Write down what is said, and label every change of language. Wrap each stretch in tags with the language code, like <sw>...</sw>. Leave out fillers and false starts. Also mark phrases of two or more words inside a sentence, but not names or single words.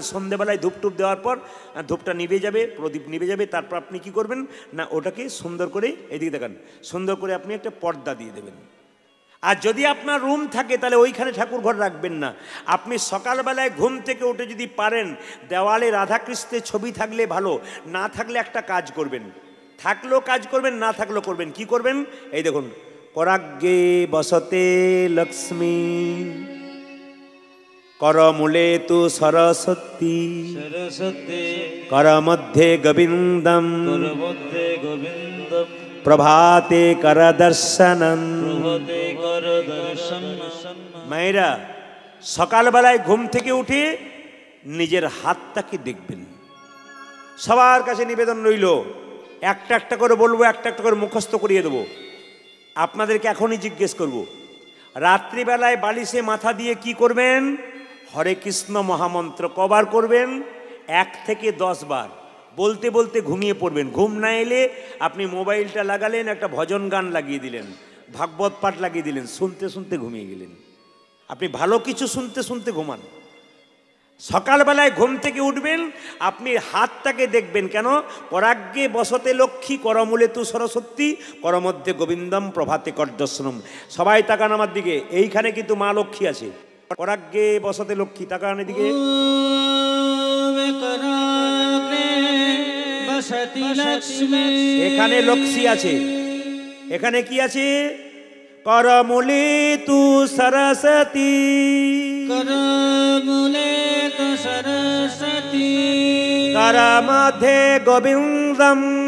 <bn>সন্ধ্যেবেলায় ধূপটুপ দেওয়ার পর ধূপটা নিভে যাবে, প্রদীপ নিভে যাবে, তারপর আপনি কি করবেন না ওটাকে সুন্দর করে, এদিকে দেখান, সুন্দর করে আপনি একটা পর্দা দিয়ে দেবেন। আর যদি আপনার রুম থাকে তাহলে ওইখানে ঠাকুর ঘর রাখবেন না। আপনি সকালবেলায় ঘুম থেকে উঠে যদি পারেন দেওয়ালে রাধাকৃষ্ণের ছবি থাকলে ভালো, না থাকলে একটা কাজ করবেন, থাকলেও কাজ করবেন, না থাকলেও করবেন। কি করবেন? এই দেখুন,</bn> <sa>कराग्गे बसते लक्ष्मी करमूले तु सरस्वती कर मध्ये गोविंदम प्रभाते कर दर्शनम।</sa> <bn>মায়রা সকাল বেলায় ঘুম থেকে উঠে নিজের হাতটাকে দেখবেন। সবার কাছে নিবেদন রইল, একটা একটা করে বলব, একটা একটা করে মুখস্থ করিয়ে দেব। আপনাদেরকে এখনই জিজ্ঞেস করব, রাত্রি বেলায় বালিশে মাথা দিয়ে কি করবেন? হরে কৃষ্ণ মহামন্ত্র কবার করবেন? 1 থেকে 10 বার বলতে বলতে ঘুমিয়ে পড়বেন। ঘুম না এলে আপনি মোবাইলটা লাগালেন, এক ভজন গান লাগিয়ে দিলেন, ভাগবত পাঠ লাগিয়ে দিলেন, শুনতে শুনতে ঘুমিয়ে গেলেন। আপনি ভালো কিছু শুনতে শুনতে ঘুমান। সকাল বেলায় ঘুম থেকে উঠবেন, আপনি হাতটাকে দেখবেন কেন?</bn> <sa>कराग्गे बसते लक्ष्मी करमूले तु सरस्वती कर मध्ये गोविंदम प्रभाते कर दर्शनम।</sa> <bn>সবাই তাকান আমার দিকে, এইখানে কিন্তু মা লক্ষ্মী আছে।</bn> <sa>कराग्गे बसते लक्ष्मी,</sa> <bn>তাকান এদিকে।</bn> <sa>বসতি লক্ষ্মী।</sa> <bn>এখানে লক্ষ্মী আছে, এখানে কি আছে?</bn> <sa>করমূলে তু সরস্বতী, করমূলে তু সরস্বতী, কর মধ্যে গোবিন্দম,</sa>